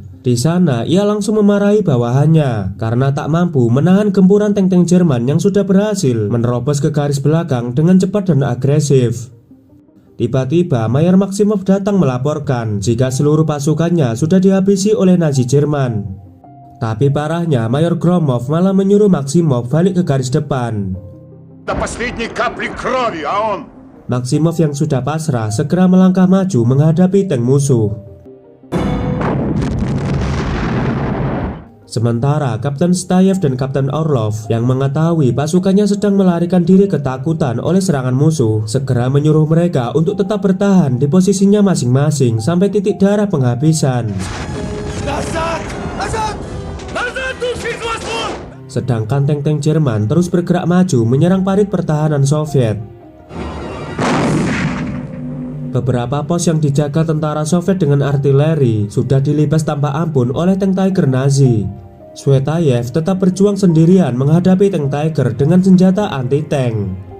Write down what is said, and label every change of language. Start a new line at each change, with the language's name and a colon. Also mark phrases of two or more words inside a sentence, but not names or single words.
Indonesian: Di sana ia langsung memarahi bawahannya karena tak mampu menahan gempuran tank-tank Jerman yang sudah berhasil menerobos ke garis belakang dengan cepat dan agresif. Tiba-tiba Mayor Maximov datang melaporkan jika seluruh pasukannya sudah dihabisi oleh Nazi Jerman. Tapi parahnya Mayor Gromov malah menyuruh Maximov balik ke garis depan.
Russian: До последней капли крови, а он...
Indonesian: Maximov yang sudah pasrah segera melangkah maju menghadapi tank musuh. Sementara Kapten Stayev dan Kapten Orlov yang mengetahui pasukannya sedang melarikan diri ketakutan oleh serangan musuh segera menyuruh mereka untuk tetap bertahan di posisinya masing-masing sampai titik darah penghabisan.
Russian: Назад! Назад! Назад, души хвостом!
Indonesian: Sedangkan tank-tank Jerman terus bergerak maju menyerang parit pertahanan Soviet. Beberapa pos yang dijaga tentara Soviet dengan artileri sudah dilibas tanpa ampun oleh tank Tiger Nazi. Svetayev tetap berjuang sendirian menghadapi tank Tiger dengan senjata anti-tank.